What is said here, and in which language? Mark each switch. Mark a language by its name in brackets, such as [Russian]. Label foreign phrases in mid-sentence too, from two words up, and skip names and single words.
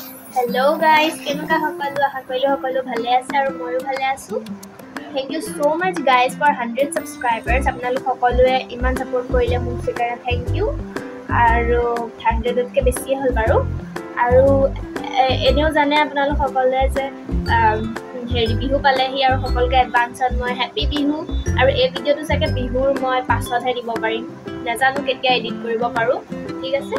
[English] Hello guys, [Assamese] কেনেকুৱা সকলো আশা কৰিলো সকলো ভালে আছে আৰু ময়ো ভালে আছো। [English] Thank you so much guys for 100 subscribers. [Assamese] আপোনালোক সকলোৱে ইমান সাপোৰ্ট কৰিলে মোক সেইকাৰণে thank you। আৰু 100 তকৈ বেছি হ'ল বাৰু। আৰু এনেও জানে আপোনালোক সকলোৱে যে হেৰি বিহু পালেহি আৰু সকলোকে এডভান্সত মই হেপী বিহু। আৰু এই ভিডিঅ'টো চাগে বিহুৰ মই পাছতহে দিব পাৰিম, নাজানো কেতিয়া এডিট কৰিব পাৰোঁ, ঠিক আছে।